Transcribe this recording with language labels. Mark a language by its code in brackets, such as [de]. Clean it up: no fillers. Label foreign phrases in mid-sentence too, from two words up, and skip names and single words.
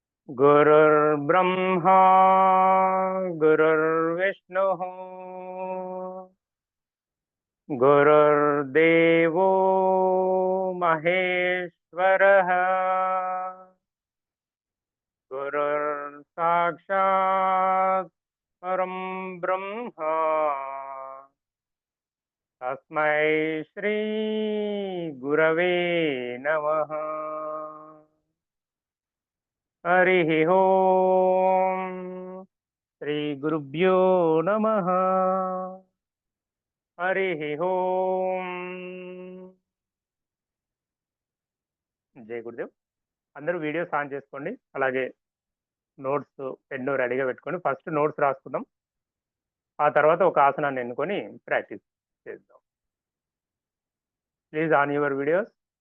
[sa] गुरुर्ब्रह्मा गुरुर्विष्णुः गुरुर्देवो महेश्वरः गुरुर्साक्षात् परं ब्रह्म तस्मै श्री गुरवे नमः। हरिः ओम श्री गुरुभ्यो नमः। हरिः ओम [hi] जय गुरुदेव. [te] అందరూ [en] videos on [te] చేసుకోండి. అలాగే నోట్స్ పెన్ను రెడీగా పెట్టుకొని [en] first notes [te] రాసుకుందాం. ఆ తర్వాత ఒక ఆసనాన్ని ఎన్నుకొని ప్రాక్టీస్ చేద్దాం. [en] please on your videos.